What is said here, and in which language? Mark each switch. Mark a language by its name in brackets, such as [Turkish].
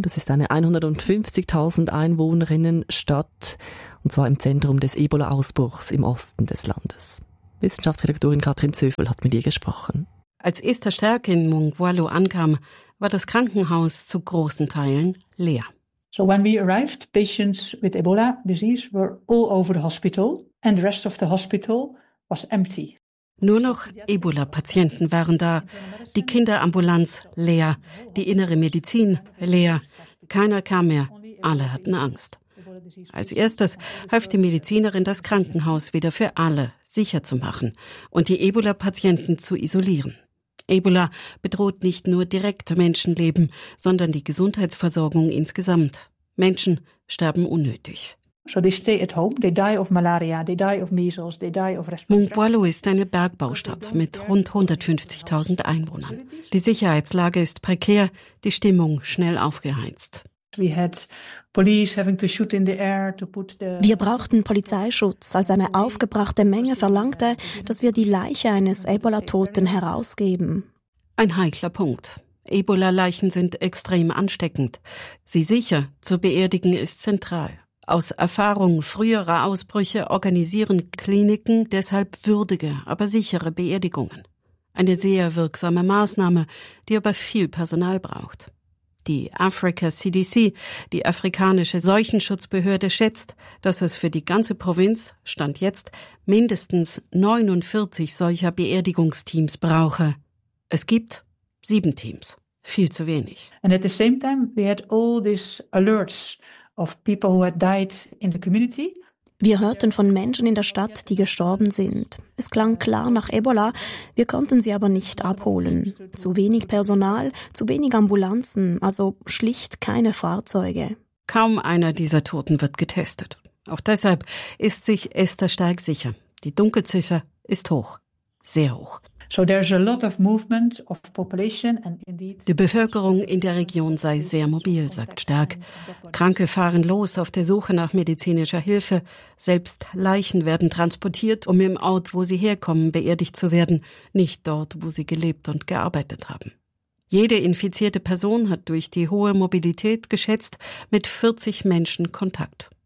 [German] Das ist eine 150.000 Einwohnerinnenstadt, und zwar im Zentrum des Ebola-Ausbruchs im Osten des Landes. Wissenschaftsredaktorin Katrin Zöfel hat mit ihr gesprochen. Als Esther Sterk in Mongwalu ankam, war das Krankenhaus zu großen Teilen leer. [English] So when we arrived, patients with Ebola disease were all over the hospital and the rest of the hospital was empty. [German] Nur noch Ebola-Patienten waren da, die Kinderambulanz leer, die innere Medizin leer, keiner kam mehr, alle hatten Angst. Als erstes half die Medizinerin, das Krankenhaus wieder für alle sicher zu machen und die Ebola-Patienten zu isolieren. Ebola bedroht nicht nur direkt Menschenleben, sondern die Gesundheitsversorgung insgesamt. Menschen sterben unnötig. [English] So they stay at home, they die of malaria, they die of measles, they die of respiratory. [German] Mongwalu ist eine Bergbaustadt mit rund 150.000 Einwohnern. Die Sicherheitslage ist prekär, die Stimmung schnell aufgeheizt. Wir brauchten Polizeischutz, als eine aufgebrachte Menge verlangte, dass wir die Leiche eines Ebola-Toten herausgeben. Ein heikler Punkt. Ebola-Leichen sind extrem ansteckend. Sie sicher zu beerdigen ist zentral. Aus Erfahrung früherer Ausbrüche organisieren Kliniken deshalb würdige, aber sichere Beerdigungen. Eine sehr wirksame Maßnahme, die aber viel Personal braucht. Die Africa CDC, die afrikanische Seuchenschutzbehörde, schätzt, dass es für die ganze Provinz, Stand jetzt, mindestens 49 solcher Beerdigungsteams brauche. Es gibt 7 Teams, viel zu wenig. [English] And at the same time, we had all these alerts of people who had died in the community. [German] Wir hörten von Menschen in der Stadt, die gestorben sind. Es klang klar nach Ebola, wir konnten sie aber nicht abholen. Zu wenig Personal, zu wenig Ambulanzen, also schlicht keine Fahrzeuge. Kaum einer dieser Toten wird getestet. Auch deshalb ist sich Esther Stark sicher. Die Dunkelziffer ist hoch, sehr hoch. [English] So there's a lot of movement of population and indeed. [German] Die Bevölkerung in der Region sei sehr mobil, sagt Stark. Kranke fahren los auf der Suche nach medizinischer Hilfe. Selbst Leichen werden transportiert, um im Ort, wo sie herkommen, beerdigt zu werden, nicht dort, wo sie gelebt und gearbeitet haben. Jede infizierte Person hat durch die hohe Mobilität geschätzt mit 40 Menschen Kontakt.